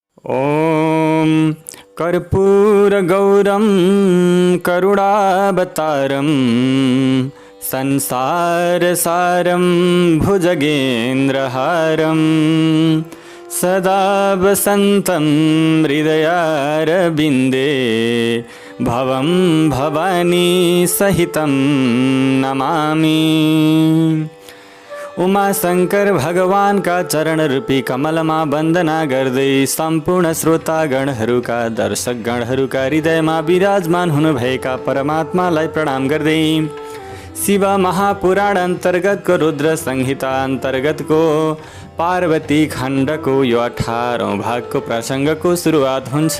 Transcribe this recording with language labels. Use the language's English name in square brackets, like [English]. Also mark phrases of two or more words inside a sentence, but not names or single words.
[Sanskrit] ॐ कर्पूरगौरं करुणावतारं संसारसारं भुजगेन्द्रहारं सदा वसन्तं हृदयारविन्दे भवं भवानी सहितं नमामि। [Nepali] उमा शंकर भगवान का चरण रूपी कमलमा वन्दना गर्दै सम्पूर्ण श्रोतागणहरूका दर्शकगणहरूका हृदयमा विराजमान हुनुभएका परमात्मालाई प्रणाम गर्दै शिव महापुराण अन्तर्गतको रुद्र संहिता अन्तर्गतको पार्वती खण्डको यो 18औं भागको प्रसङ्गको सुरुवात हुन्छ।